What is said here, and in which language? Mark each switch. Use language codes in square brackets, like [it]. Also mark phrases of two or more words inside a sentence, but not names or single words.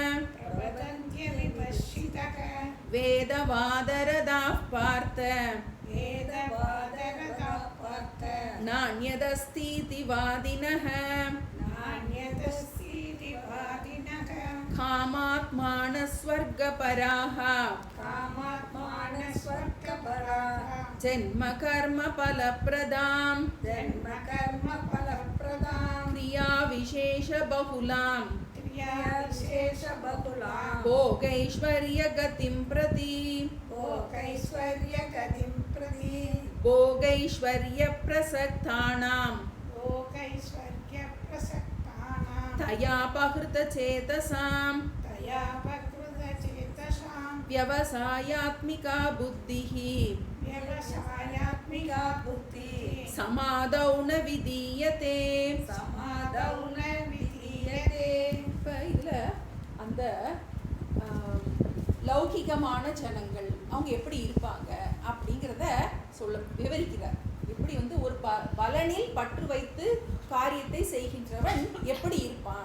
[sa] वेदवादरताः पार्थ नान्यदस्तीति वादिनः कामात्मानस्वर्गपराः जन्म कर्म फलप्रदाम् क्रिया विशेष बहुलां भोगैश्वर्य गतिं प्रति भोगैश्वर्य प्रसक्तानां तयापहृत चेतसां व्यवसायात्मिका बुद्धिः समादौ न विधीयते. [ta] இப்போ இதில் அந்த லௌகிகமான ஜனங்கள் அவங்க எப்படி இருப்பாங்க அப்படிங்கிறத விவரிக்கிறார். எப்படி வந்து ஒரு பலனில் பற்று வைத்து காரியத்தை செய்கின்றவன் எப்படி இருப்பான்.